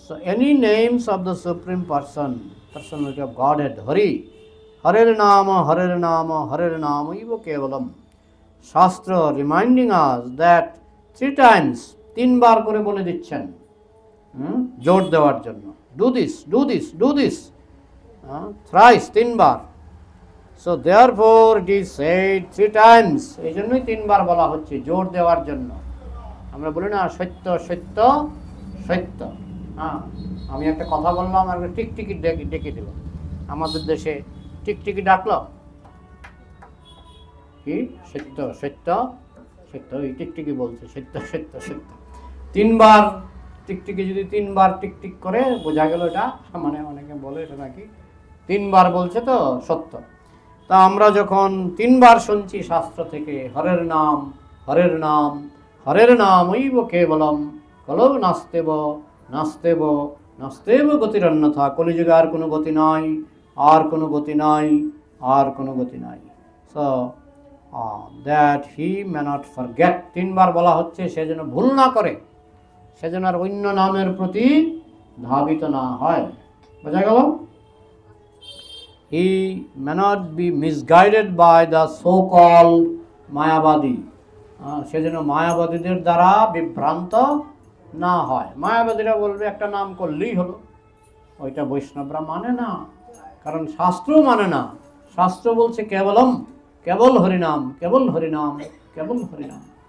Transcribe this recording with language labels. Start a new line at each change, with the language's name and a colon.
English: So any names of the supreme personality of Godhead, Hari, Harer Nama, Harer Nama, Harer Nama, Ivo Kevalam. Shastra reminding us that 3 times,
Bangla: 3 বার করে বলে দিচ্ছেন, জোর দেওয়ার জন্য।
English: Do this, do this, do this. Thrice, 3 বার। So therefore it is said 3 times.
Bangla: এই জন্যই 3 বার বলা হচ্ছে, জোর দেওয়ার জন্য। আমরা বলি না সত্য সত্য সত্য। আমি একটা কথা বললাম আর টিকটিকি ডেকে দিল। আমাদের দেশে টিকটিকি ডাকলো কি? সত্য সত্য সত্য। ওই টিকটিকি বলছে সত্য সত্য সত্য। 3 বার টিকটিকি যদি 3 বার টিকটিক করে, বোঝা গেল এটা, মানে অনেকে বলে এটা নাকি 3 বার বলছে তো সত্য। তা আমরা যখন 3 বার শুনছি শাস্ত্র থেকে,
Sanskrit: হরের নাম, হরের নাম, হরের নাম ঐব কেবলম, কলৌ নাস্তেব নাস্তেব নাস্তেব গতিরন্যথা।
Bangla: কলিযুগে আর কোনো গতি নাই, আর কোনো গতি নাই, আর কোনো গতি নাই।
English: So that he may not forget.
Bangla: 3 বার বলা হচ্ছে সে যেন ভুল না করে, সে যেন আর অন্য নামের প্রতি ধাবিত না হয়। বোঝা গেল?
English: He may not be misguided by the so-called Mayavadi.
Bangla: সে যেন মায়াবাদীদের দ্বারা বিভ্রান্ত না হয়। মায়াবাদীরা বলবে একটা নাম করলেই হলো, ওইটা বৈষ্ণবরা মানে না, কারণ শাস্ত্রও মানে না। শাস্ত্র বলছে কেবলম, কেবল হরিনাম, কেবল হরিনাম, কেবল হরিনাম।